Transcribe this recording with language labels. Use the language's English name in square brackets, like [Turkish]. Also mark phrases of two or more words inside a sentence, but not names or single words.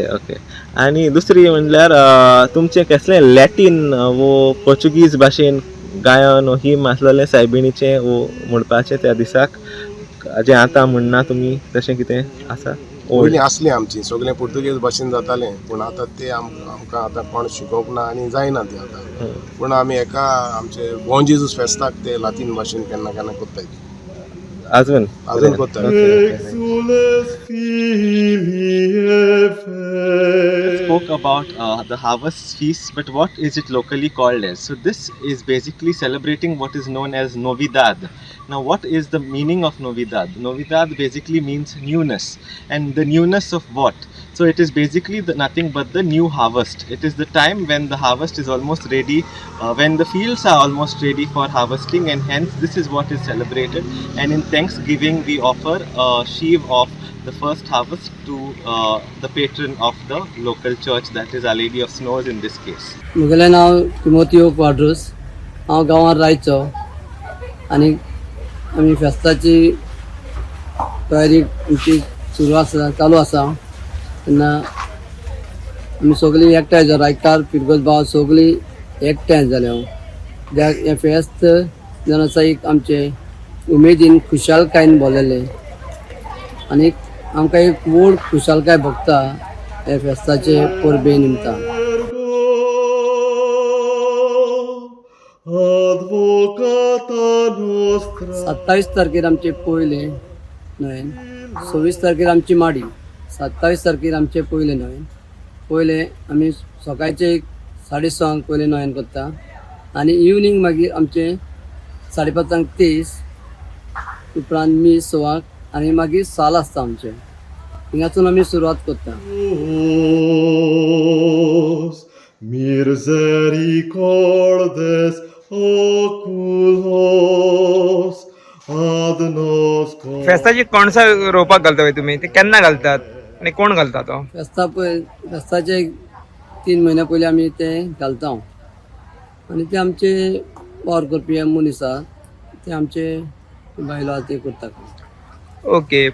[Konkani] आनी दुसरी म्हणल्यार तुमचें कसलें लॅटीन वो पोर्चुगीज भाशेन गायन वो हिम आसलेलें सायबिणीचें वो म्हणपाचें त्या दिसाक जें आतां म्हणना तुमी तशें कितें आसा? पयलीं आसलीं आमची सगळें पुर्तुगेज भाशेन जातालें पूण आतां तें आमकां आतां कोण शिकोवंक ना आनी जायना तें आतां. पूण आमी हेका आमचे बोन जेजूस फेस्ताक ते लातीन भाशेन केन्ना केन्ना कोत्ताय. अजून कोत्ताय. [Latin] Exules filii Ephes. [English] Spoke about the harvest feast, but what is it locally called as? So this is basically celebrating what is known as Novidad. Now, what is the meaning of Novidad? Novidad basically means newness, and the newness of what? So it is basically nothing but the new harvest. It is the time when the harvest is almost ready, when the fields are almost ready for harvesting, and hence this is what is celebrated. And in Thanksgiving, we offer a sheaf of the first harvest to the patron of the local church, that is Our Lady of Snows in this case. [Konkani] म्हगेलें नांव तिमोथियो क्वाड्रूस. हांव गांवांत रायचो आनी आमी फेस्ताची तयारी आमची चालू आसा तेन्ना आमी सगळीं एकठांय जालीं. रायकार पिरगोस भाव सगळीं एकठांय जाले. कित्याक हें फेस्त जनसायीक आमचे उमेदीन खुशालकायेन भरलेलें आनी आमकां एक व्हड खुशालकाय भोगता हे फेस्ताचे परबे निमतान. [Latin] Advocata nostra. [Konkani] 27 तारखेर आमचे पयले नोवेन, 26 तारखेर आमची माडी, 27 तारखेर आमचे पयले नोवेन. पयले आमी सकाळचे 6:30 पयले नोवेन करता आनी इवनींग मागीर आमचे 5:30 तीस उपरांत मीस 6 आनी मागीर साल आसता आमचे. हिंगासून आमी सुरवात करता. [Latin] Misericordes oculos ad nos. [Konkani] फेस्ताची कणसां रोवपाक घालता तुमी, ते केन्ना घालतात आनी कोण घालता तो? फेस्ताचे 3 म्हयने पयलीं आमी ते घालता आनी ते आमचे वावर करपी मनीस आसा ते आमचे बायलो ते करता. ओके.